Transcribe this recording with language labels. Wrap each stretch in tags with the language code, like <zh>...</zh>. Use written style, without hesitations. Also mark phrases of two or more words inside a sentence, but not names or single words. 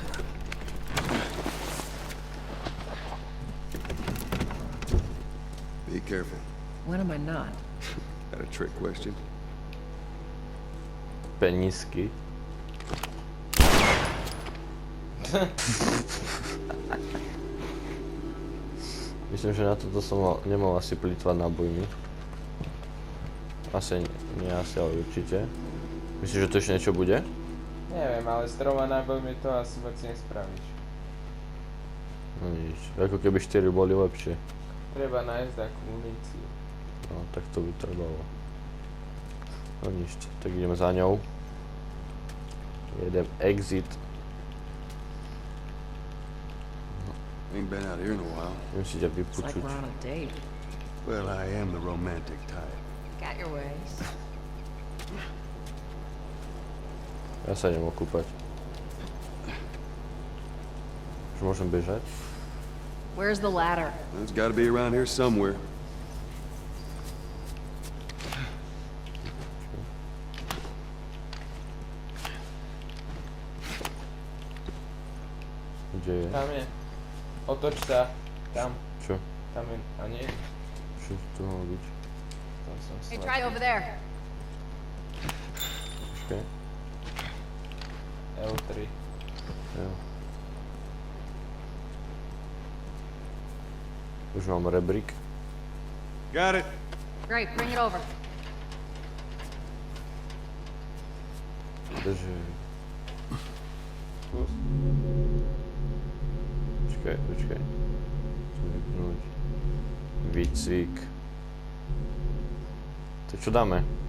<en>Be careful. When am I not? Got a trick question?</en> <sk>Penízky. Myslím, že na toto som nemal asi plýtvať nábojmi. Asi nie, asi, ale určite. Myslíš, že to ešte niečo bude? Neviem, ale s 3 nábojmi to asi vôbec nespravíš. No nič, ako keby 4 boli lepšie. Treba nájsť takú muníciu. No, tak to by trebalo. No nič, tak ideme za ňou. Jedem exit.</sk> <en>Ain't been out here in a while.</en> <sk>Idem si ťa</sk> <en>It's like</en> <sk>vypočuť.</sk> <en>we're on a date. Well, I am the romantic type. Got your ways.</en> <sk>Ja sa idem okúpať. Už môžem bežať?</sk> <en>Where's the ladder? It's gotta be around here somewhere.</en> <sk>Kde je? Tam je. Otoč sa. Tam. Čo? Tam je. A nie? Čo to malo byť? Tam som</sk> <en>Hey, slab. try over there.</en> <sk>Počkaj. L3. Jo. Už mám rebrík.</sk> <en>Got it. Great, bring it over.</en> <sk>Takže... Počkaj. Chcem vypnúť. Výcvik. Tak čo dáme?</sk>